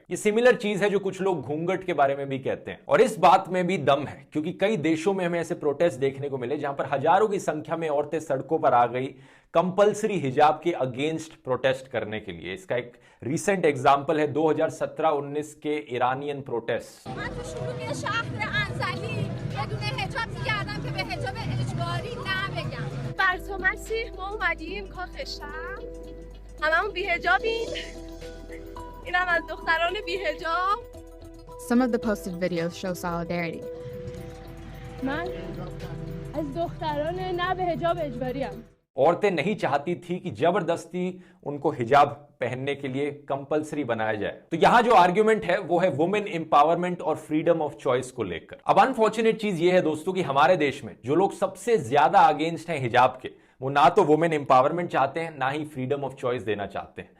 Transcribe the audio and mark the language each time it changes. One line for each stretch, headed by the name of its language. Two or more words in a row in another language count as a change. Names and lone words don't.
Hindi: ये सिमिलर चीज है जो कुछ लोग घूंघट के बारे में भी कहते हैं, और इस बात में भी दम है, क्योंकि कई देशों में हमें ऐसे प्रोटेस्ट देखने को मिले जहां पर हजारों की संख्या में औरतें सड़कों पर आ गई कंपल्सरी हिजाब के अगेंस्ट प्रोटेस्ट करने के लिए। इसका एक
English: recent example
Hindi: है 2017-19 के
English: Iranian protest. Some of the posted videos show solidarity.
Persian: من از دختران نه به حجاب اجباریم.
Hindi: औरतें नहीं चाहती थी कि जबरदस्ती उनको हिजाब पहनने के लिए कंपलसरी बनाया जाए। तो यहां जो आर्ग्यूमेंट है वो है
English: women empowerment
Hindi: और
English: freedom of choice
Hindi: को लेकर। अब अनफॉर्चुनेट चीज ये है दोस्तों कि हमारे देश में जो लोग सबसे ज्यादा अगेंस्ट हैं हिजाब के, वो ना तो
English: women empowerment
Hindi: चाहते हैं, ना ही
English: freedom of choice
Hindi: देना चाहते हैं।